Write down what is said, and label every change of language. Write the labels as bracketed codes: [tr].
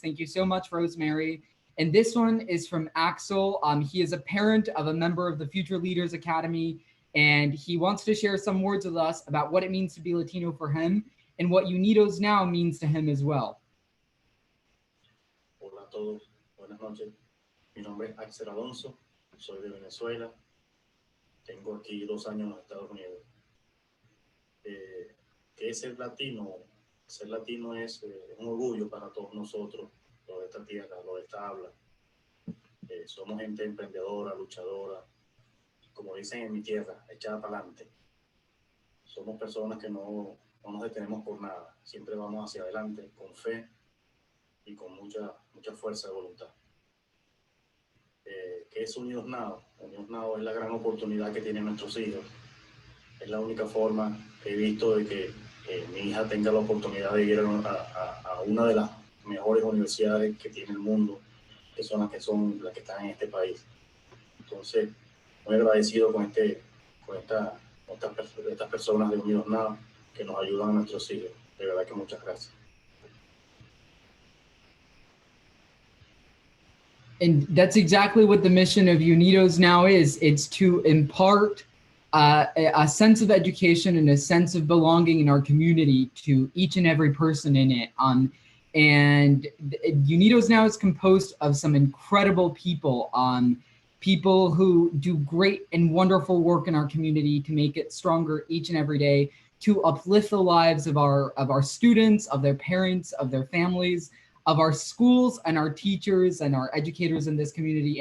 [en] Thank you so much, Rosemary. And this one is from Axel. He is a parent of a member of the Future Leaders Academy, and he wants to share some words with us about what it means to be Latino for him and what Unidos Now means to him as well. [es] Hola a todos, buenas noches. Mi nombre es Axel Alonso, soy de Venezuela, tengo aquí 2 años en los Estados Unidos. ¿Qué es ser latino? Ser latino es un orgullo para todos nosotros, los de esta tierra, los de esta habla. Somos gente emprendedora, luchadora, como dicen en mi tierra, echada para adelante. Somos personas que no nos detenemos por nada, siempre vamos hacia adelante con fe y con mucha fuerza de voluntad. ¿Qué es Unidos Now? Unidos Now es la gran oportunidad que tienen nuestros hijos. Es la única forma que he visto de que mi hija tenga la oportunidad de ir a una de las mejores universidades que tiene el mundo, que son las que están en este país. Entonces, muy agradecido con estas personas de Unidos Now que nos ayudan a nuestros hijos. De verdad que muchas gracias. [en] And that's exactly what the mission of Unidos Now is. It's to impart a sense of education and a sense of belonging in our community to each and every person in it. And Unidos Now is composed of some incredible people, people who do great and wonderful work in our community to make it stronger each and every day, to uplift the lives of our students, of their parents, of their families, of our schools and our teachers and our educators in this community.